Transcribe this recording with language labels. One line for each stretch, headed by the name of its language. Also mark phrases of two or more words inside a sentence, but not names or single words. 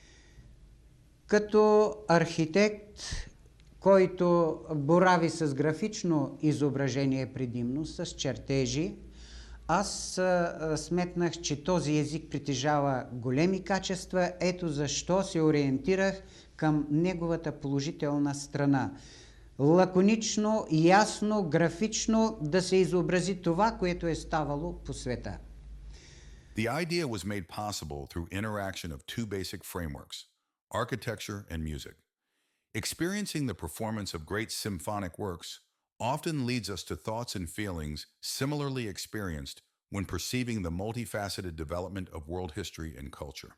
Bulgarian: Като архитект, който борави с графично изображение предимно, с чертежи, аз сметнах, че този език притежава големи качества, ето защо се ориентирах към неговата положителна страна. Лаконично, ясно, графично да се изобрази това, което е ставало по света.
English: The idea was made possible through interaction of two basic frameworks, architecture and music. Experiencing the performance of great symphonic works often leads us to thoughts and feelings similarly experienced when perceiving the multifaceted development of world history and culture.